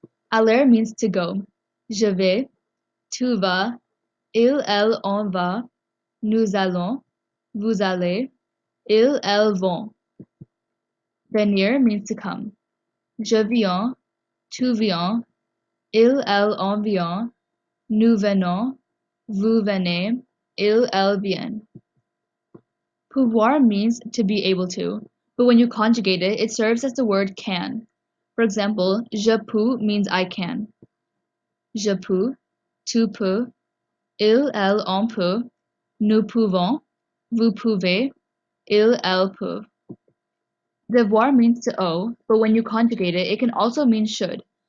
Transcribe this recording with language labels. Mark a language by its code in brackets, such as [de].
[fr] Aller [en] means to go. [fr] Je vais, tu vas, il, elle, on va, nous allons, vous allez, ils, elles vont. Venir [en] means to come. [fr] Je viens, tu viens, il, elle, on vient, nous venons, vous venez, ils, elles viennent. [en] Pouvoir means to be able to, but when you conjugate it, it serves as the word can. For example, [fr] je peux [en] means I can. [fr] Je peux, tu peux, il, elle, on peut, nous pouvons, vous pouvez, ils, elles peuvent. [en] Devoir means to owe, but when you conjugate it, it can also mean should.